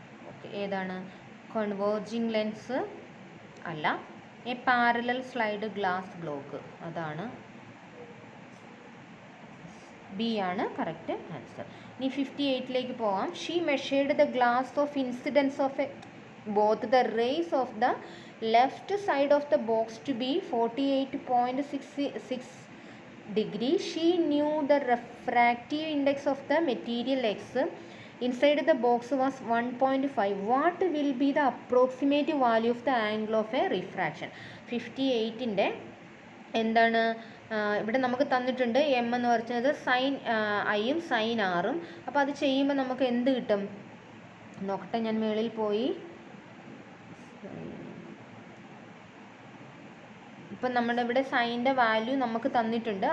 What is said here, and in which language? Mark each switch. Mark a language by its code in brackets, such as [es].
[ml] Okay, ഏതാണ്? Converging lens അല്ല, [en] a parallel slide glass block, [ml] അതാണ് ബി ആണ് കറക്റ്റ് ആൻസർ. ഇനി 58ലേക്ക് പോവാം. [en] She measured the glass of incidence of both the rays of the left side of the box to be 48.66 degree. She knew the refractive index of the material X inside the box was 1.5. What will be the approximate value of the angle of a refraction? [ml] 58ൻ്റെ എന്താണ്? ഇവിടെ നമുക്ക് തന്നിട്ടുണ്ട് M എന്ന് പറഞ്ഞത് sign ഐയും sign ആറും. അപ്പോൾ അത് ചെയ്യുമ്പോൾ നമുക്ക് എന്ത് കിട്ടും നോക്കട്ടെ. ഞാൻ മുകളിൽ പോയി ഇപ്പം നമ്മുടെ ഇവിടെ സൈൻ്റെ വാല്യൂ നമുക്ക് തന്നിട്ടുണ്ട്.